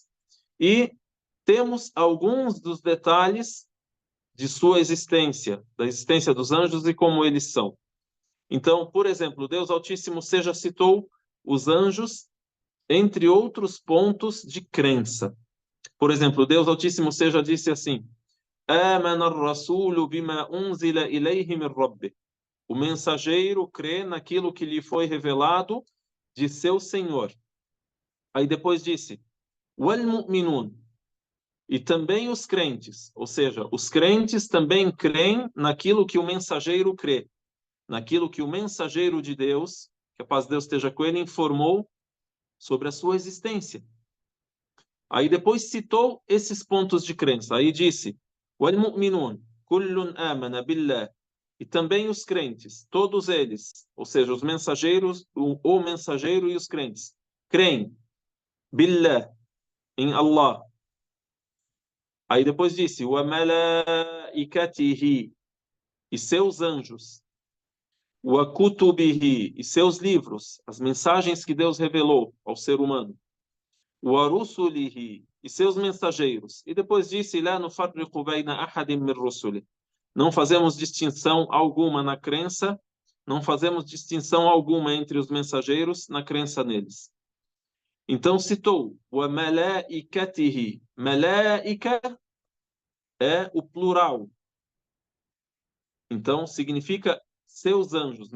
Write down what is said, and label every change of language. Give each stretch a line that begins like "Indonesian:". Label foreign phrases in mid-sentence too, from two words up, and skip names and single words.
Portuguese: E temos alguns dos detalhes de sua existência, da existência dos anjos e como eles são. Então, por exemplo, Deus Altíssimo seja citou os anjos, entre outros pontos de crença. Por exemplo, Deus Altíssimo seja disse assim:
Arabic: آمن الرسول بما أنزل إليه من ربه.
Portuguese: O mensageiro crê naquilo que lhe foi revelado de seu Senhor. Aí depois disse: وَالْمُؤْمِنُونَ. E também os crentes, ou seja, os crentes também creem naquilo que o mensageiro crê, naquilo que o mensageiro de Deus, que a paz de Deus esteja com ele, informou sobre a sua existência. Aí depois citou esses pontos de crença. Aí disse:
Arabic: وَالْمُؤْمِنُونَ كُلٌّ آمَنَ بِاللَّهِ.
Portuguese: E também os crentes, todos eles, ou seja, os mensageiros, o mensageiro e os crentes, creem billah, em Allah. Aí depois disse: وَمَلَائِكَتِهِ. E seus anjos. وَكُتُبِهِ. E seus livros, as mensagens que Deus revelou ao ser humano. وَرُسُلِهِ. E seus mensageiros. E depois disse:
Arabic: لَا نُفَرِّقُ بَيْنَ أَحَدٍ مِّن رُسُلِهِ.
Portuguese: Não fazemos distinção alguma na crença, não fazemos distinção alguma entre os mensageiros na crença neles. Então citou: وَمَلَائِكَتِهِ. Malaika é o plural. Então significa seus anjos.